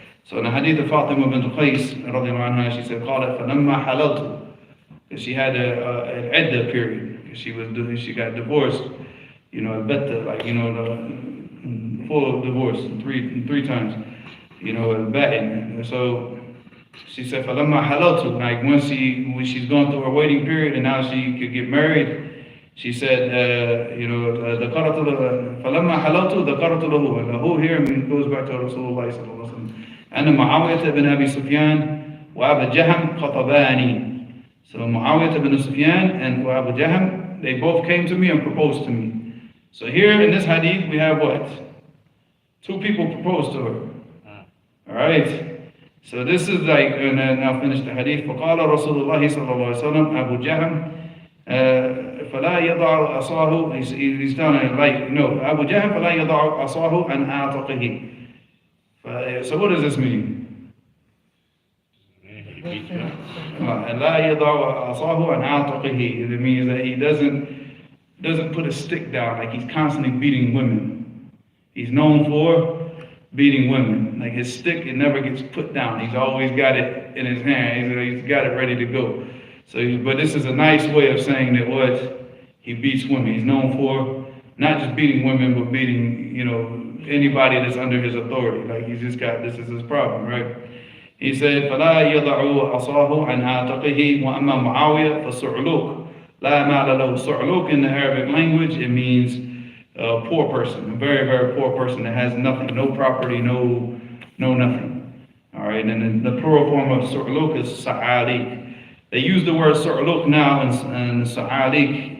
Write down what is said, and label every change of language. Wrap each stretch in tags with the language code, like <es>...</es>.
<en>So in the hadith of Fatima bint Qais, radiallahu anha, she said,</en> <ar>قالت فلما حللت,</ar> <en>because she had an iddah period, because she got divorced, you know, like, you know, the full divorce three times, you know, batting. So she said,</en> <ar>فلما حللت,</ar> <en>like when she's going through her waiting period and now she could get married, she said, you know,</en> <ar>فلما حللت ذكرت له,</ar> <en>and له here goes back to Rasulullah sallallahu alaihi wasallam.</en> <ar>أن معاوية بن أبي سفيان وأبا جهم خطباني.</ar> <en>So Muawiyah ibn Sufyan and Abu Jahm, they both came to me and proposed to me. So here in this hadith we have what? Two people proposed to her. Alright. So this is like, and then I'll finish the hadith.</en> <ar>فقال رسول الله صلى الله عليه وسلم أبو جهم فلا يضع عصاه.</ar> <en>He's telling her like, no, Abu Jahm</en> <ar>فلا يضع عصاه عن عاتقه.</ar> <en>So what does this mean?</en> <ar>And لا يضع عصاه عن عاتقه.</ar> <en>It means that he doesn't put a stick down, like he's constantly beating women. He's known for beating women. Like his stick, it never gets put down. He's always got it in his hand. He's got it ready to go. So, but this is a nice way of saying that what? He beats women. He's known for not just beating women, but beating, you know, anybody that's under his authority. Like he's just got, this is his problem, right? He said,</en> <ar>فَلَا يَضَعُ عَصَاهُ عَنْ عَاتِقِهِ وَأَمَّا مُعَاوِيَةَ فَصُعْلُوكَ لَا مَالَ لَهُ.</ar> <en>Su'luk in the Arabic language, it means a poor person, a very, very poor person that has nothing, no property, no nothing. All right, and the plural form of su'luk is sa'alik. They use the word su'luk now in sa'alik.</en>